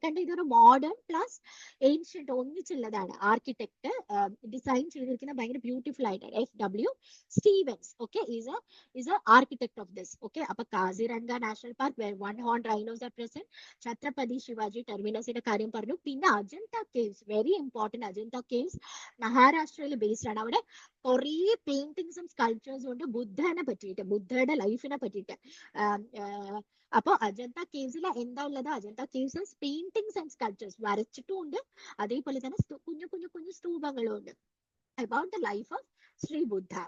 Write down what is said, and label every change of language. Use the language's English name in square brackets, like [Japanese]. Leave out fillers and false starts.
[Malayalam] കണ്ടോ, ഇതൊരു modern plus ancient ഒന്നിച്ചുള്ളതാണ്. Architect design ചെയ്തിരിക്കുന്ന ഭയങ്കര ബ്യൂട്ടിഫുൾ ആയിട്ടാണ്. FW Stevens. [English] Okay, is a architect of this. Okay, അപ്പൊ Kaziranga national park where 1 horn rhinos are present. [Malayalam] Chhatrapati Shivaji ടെർമിനസിന്റെ കാര്യം പറഞ്ഞു. പിന്നെ Ajanta caves, very important. Ajanta caves മഹാരാഷ്ട്രയിൽ ബേസ്ഡ് ആണ്. അവിടെ കുറേ പെയിന്റിങ്സും സ്കൾപ്ചേഴ്സും ഉണ്ട് ബുദ്ധനെ പറ്റിയിട്ട്, ബുദ്ധയുടെ ലൈഫിനെ പറ്റിയിട്ട്. അപ്പൊ അജന്ത കേവ്സിൽ എന്താ ഉള്ളത്? Ajanta caves paintings and sculptures വരച്ചിട്ടും ഉണ്ട്, അതേപോലെ തന്നെ കുഞ്ഞു കുഞ്ഞു കുഞ്ഞു സ്തൂപങ്ങളും ഉണ്ട് [English] about the life of [Malayalam] Shri Buddha.